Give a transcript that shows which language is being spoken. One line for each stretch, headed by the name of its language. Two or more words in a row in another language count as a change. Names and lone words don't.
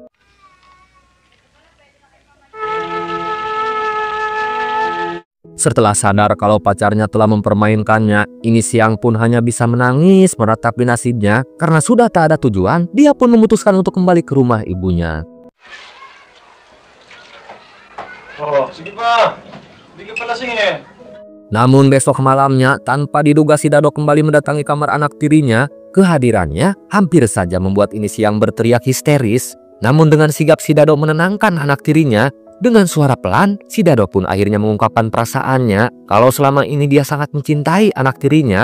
Indonesian: Setelah sadar kalau pacarnya telah mempermainkannya, ini Siang pun hanya bisa menangis meratapi nasibnya. Karena sudah tak ada tujuan, dia pun memutuskan untuk kembali ke rumah ibunya.
Filipino: Oh, sige pa. Hindi ka pala singin.
Indonesian: Namun besok malamnya, tanpa diduga si Dado kembali mendatangi kamar anak tirinya. Kehadirannya hampir saja membuat ini Siang berteriak histeris. Namun dengan sigap si Dado menenangkan anak tirinya, dengan suara pelan, si Dado pun akhirnya mengungkapkan perasaannya kalau selama ini dia sangat mencintai anak tirinya.